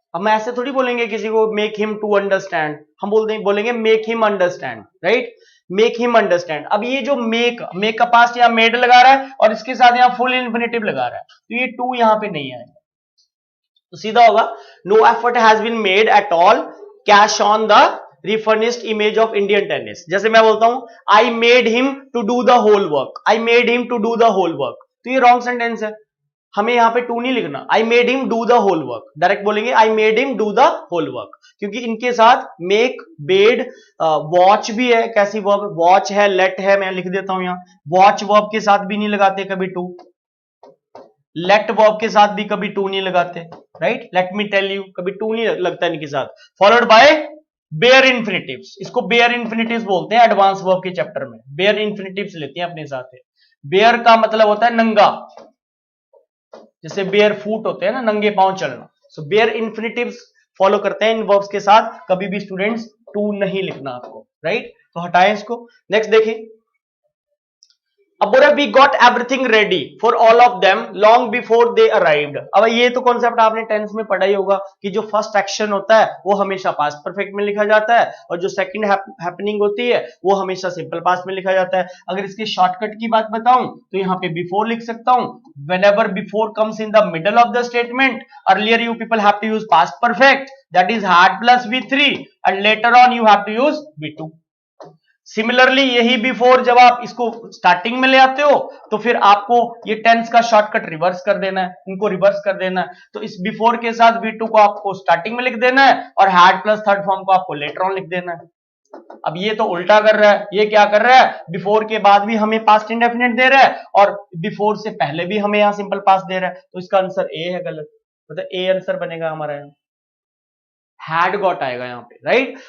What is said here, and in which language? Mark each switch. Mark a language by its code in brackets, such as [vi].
[hi] हम ऐसे थोड़ी बोलेंगे किसी को [en] make him to understand, [hi] हम बोलेंगे make him understand, right, make him understand. अब ये जो मेक का पास यहां मेड लगा रहा है और इसके साथ यहां फुल इन्फिनिटिव लगा रहा है, तो ये टू यहां पे नहीं आएगा, तो सीधा होगा [en] No effort has been made at all cash on the refurnished image of Indian tennis। [hi] जैसे मैं बोलता हूं [en] I made him to do the whole work, [hi] I made him to do the whole work, तो ये wrong sentence है, हमें यहाँ पे टू नहीं लिखना, [en] I made him do the whole work, [hi] direct बोलेंगे I made him do the whole work, क्योंकि इनके साथ मेक, बेड, वॉच भी है, कैसी वर्ब, वॉच है, लेट है, मैं लिख देता हूं यहाँ, वॉच वर्ब के साथ भी नहीं लगाते कभी टू, लेट वर्ब के साथ भी कभी टू नहीं लगाते, right, [en] let me tell you [hi] कभी टू नहीं लगता इनके साथ, फॉलोड बाय बेयर इन्फिनिटिव्स, इसको बेयर इन्फिनिटिव्स बोलते हैं एडवांस वर्ब के चैप्टर में, बेयर इन्फिनिटिव्स लेते हैं अपने साथ। बेयर का मतलब होता है नंगा, जैसे बेयर फूट होते हैं ना, नंगे पांव चलना, सो बेयर इन्फिनिटिव्स फॉलो करते हैं इन वर्ब्स के साथ, कभी भी स्टूडेंट्स टू नहीं लिखना आपको, राइट, तो हटाएं इसको। नेक्स्ट देखें, अब बोला [en] We got everything ready for all of them long before they arrived. [hi] अब ये तो कॉन्सेप्ट आपने टेंस में पढ़ा ही होगा कि जो फर्स्ट एक्शन होता है वो हमेशा पास्ट परफेक्ट में लिखा जाता है, और जो सेकंड हैपनिंग होती है वो हमेशा सिंपल पास्ट में लिखा जाता है। अगर इसके शॉर्टकट की बात बताऊं तो यहाँ पे बिफोर लिख सकता हूं, [en] whenever before comes in the middle of the statement, earlier you people have to use past perfect, that is had plus V3, and later on you have to use V2। [hi] Similarly यही before जब आप इसको starting में ले आते हो तो फिर आपको ये टेंस का शॉर्टकट रिवर्स कर देना है, इनको रिवर्स कर देना है, तो इस बिफोर के साथ V2 को आपको स्टार्टिंग में लिख देना है और हैड प्लस थर्ड फॉर्म को आपको लेटर ऑन लिख देना है। अब ये तो उल्टा कर रहा है, ये क्या कर रहा है, बिफोर के बाद भी हमें पास्ट इंडेफिनिट दे रहा है और बिफोर से पहले भी हमें यहाँ सिंपल पास्ट दे रहा है, तो इसका आंसर ए है गलत, मतलब ए आंसर बनेगा हमारा यहाँ, हैड गॉट आएगा यहाँ पे, राइट।